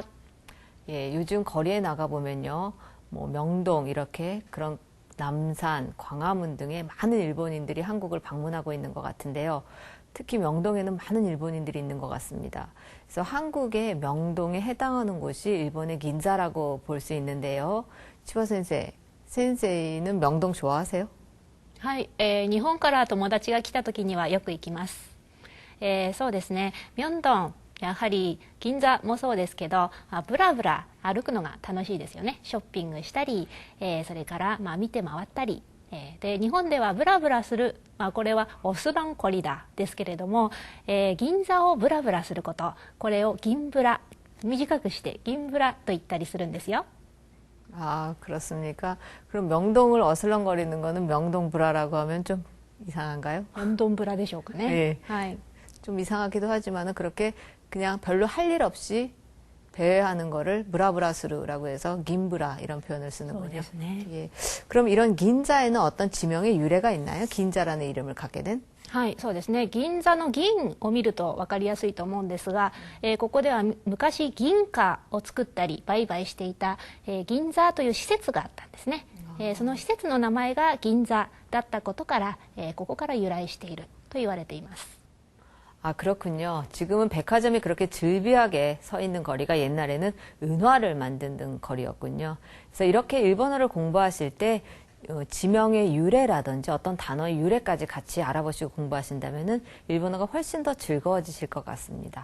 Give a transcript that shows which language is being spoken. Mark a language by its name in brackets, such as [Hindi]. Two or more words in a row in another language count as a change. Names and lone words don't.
[Korean] 예, 요즘 거리에 나가보면요. 명동 이렇게 그런 남산, 광화문 등의 많은 일본인들이 한국을 방문하고 있는 것 같은데요. 특히 명동에는 많은 일본인들이 있는 것 같습니다. 그래서 한국의 명동에 해당하는 곳이 일본의 긴자라고 볼 수 있는데요. 치바 센세이는 명동 좋아하세요? [Japanese] はい、日本から友達が来た時にはよく行きます。そうですね、明洞、やはり銀座もそうですけど、ブラブラ歩くのが楽しいですよね。ショッピングしたり、それから見て回ったり、で日本ではブラブラする、これはオスロンコリダですけれども、銀座をブラブラすること、これを銀ブラ、短くして銀ブラと言ったりするんですよ。 [Korean] 아, 그렇습니까? 그럼 명동을 어슬렁거리는 거는 명동브라라고 하면 좀 이상한가요? [Japanese] 명동브라 でしょうかね. [Korean] 네. [Japanese] はい。 [Korean] 좀 이상하기도 하지만은 그렇게 그냥 별로 할 일 없이 배회하는 거를 브라브라스루라고 해서 긴브라 이런 표현을 쓰는군요. 예. 그럼 이런 긴자에는 어떤 지명의 유래가 있나요? 긴자라는 이름을 갖게 된? [Japanese] はい、そうですね。銀座の銀を見ると分かりやすいと思うんですが、ここでは昔銀貨を作ったり売買していた、銀座という施設があったんですね。その施設の名前が銀座だったことから、ここから由来していると言われています。 [Korean] 아, 그렇군요. 지금은 백화점이 그렇게 즐비하게 서 있는 거리가 옛날에는 은화를 만드는 거리였군요. 그래서 이렇게 일본어를 공부하실 때 지명의 유래라든지 어떤 단어의 유래까지 같이 알아보시고 공부하신다면은 일본어가 훨씬 더 즐거워지실 것 같습니다.